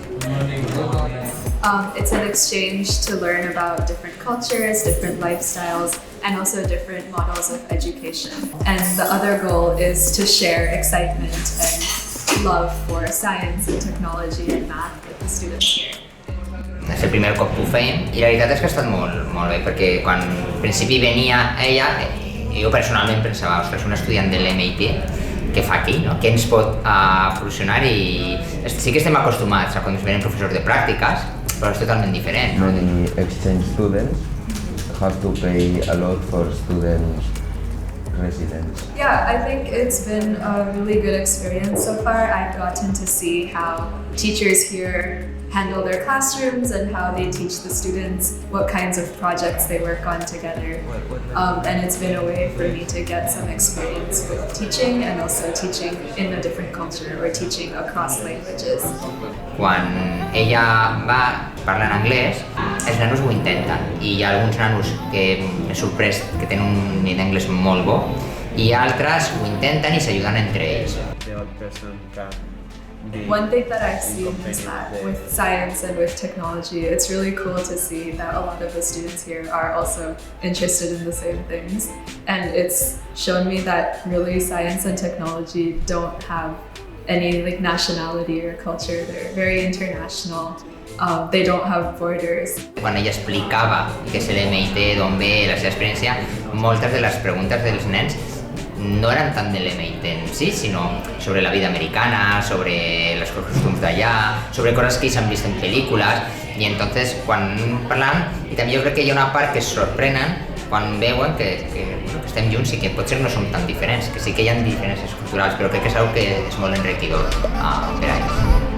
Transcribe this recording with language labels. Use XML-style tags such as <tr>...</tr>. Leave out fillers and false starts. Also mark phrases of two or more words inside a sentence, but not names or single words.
<en>Good morning. Good morning. It's an exchange to learn about different cultures, different lifestyles, and also different models of education. And the other goal is to share excitement and love for science and technology and math with the students here.</en> <ca>És el primer cop que ho fèiem i la veritat és que ha estat molt bé perquè quan al principi venia ella jo personalment pensava, ostres, un estudiant de l'MIT què fa aquí, no? Què ens pot proporcionar i sí que estem acostumats a quan ens venen professors de pràctiques però és totalment diferent.</ca> <en>Many exchange students have to pay a lot for students residents. Yeah, I think it's been a really good experience so far. I've gotten to see how teachers here handle their classrooms and how they teach the students what kinds of projects they work on together. And it's been a way for me to get some experience with teaching and also teaching in a different culture or teaching across languages.</en> <ca>Quan ella va parlar en anglès, els nanos ho intenten i hi ha alguns nanos que m'he sorprès que tenen un nivell d'anglès molt bo i altres ho intenten i s'ajuden entre ells.</ca> <en>One thing that I've seen is that with science and with technology, it's really cool to see that a lot of the students here are also interested in the same things. And it's shown me that really science and technology don't have any nationality or culture. They're very international. They don't have borders.</en> <ca>Quan ella explicava què és l'MIT, d'on ve, la seva experiència, moltes de les preguntes dels nens no eren tant de l'MIT en si, sinó sobre la vida americana, sobre els costums d'allà, sobre coses que s'han vist en pel·lícules i entonces quan parlam, i també jo crec que hi ha una part que es sorprenen quan veuen que estem junts i que potser no som tan diferents, que sí que hi ha diferències culturals, però crec que és una cosa que és molt enriquidor per a ells.</ca>